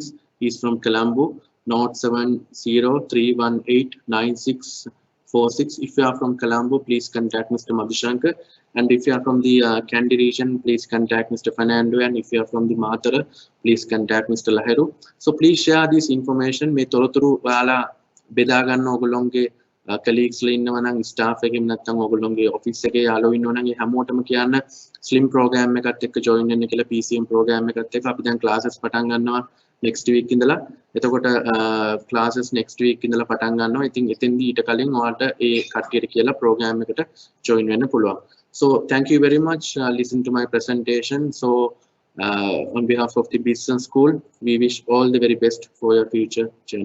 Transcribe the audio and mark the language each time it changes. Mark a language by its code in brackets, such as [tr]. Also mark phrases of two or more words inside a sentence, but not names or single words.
[en] He's from Colombo. 070-318-9646. If you are from Colombo, please contact Mr. Madhushankar, and if you are from the Kandy region, please contact Mr. Fernando, and if you are from the Matara, please contact Mr. Laheru. So please share this information. [si] මේ තොරතුරු ඔයාලා බෙදා ගන්න ඕගොල්ලෝගේ colleagues ලා ඉන්නවා නම් staff එකෙම නැත්නම් ඕගොල්ලෝගේ office එකේ යාළුවෝ ඉන්නවා නම් ඒ හැමෝටම කියන්න Slim program එකත් එක්ක join වෙන්න කියලා. PCM program එකත් එක්ක අපි දැන් classes පටන් ගන්නවා [en] next week [si] ඉඳලා. එතකොට [en] classes next week [si] ඉඳලා පටන් ගන්නවා. ඉතින් එතෙන්දී ඊට කලින් ඔයාලට ඒ කට්ටියට කියලා program එකට join වෙන්න පුළුවන්. [en] So thank you very much. Listen to my presentation. So on behalf of the business school, we wish all the very best for your future journey.